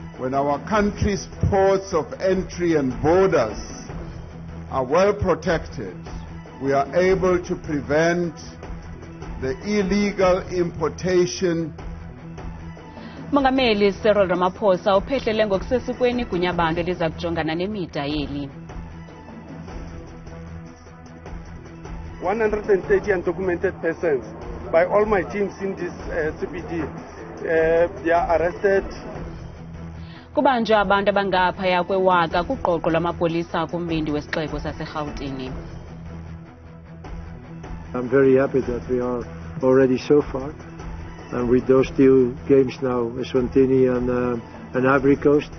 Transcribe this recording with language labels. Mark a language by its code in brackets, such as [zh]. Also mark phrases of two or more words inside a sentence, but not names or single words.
[en] When our country's ports of entry and borders are well protected, we are able to prevent the illegal importation. [xh] Mongameli Cyril Ramaphosa uphehlele ngokusesikweni igunya abantu eliza kujongana nemida yeli. [en] 130 undocumented persons by all my teams in this CBD. They are arrested. [xh] Kubanjwe abantu abangaphaya kwewaka kuqoqo lwamapolisa kumbindi wesixeko saseRhawutini. [en] I'm very happy that we are already so far, and with those two games now, Eswatini and Ivory Coast.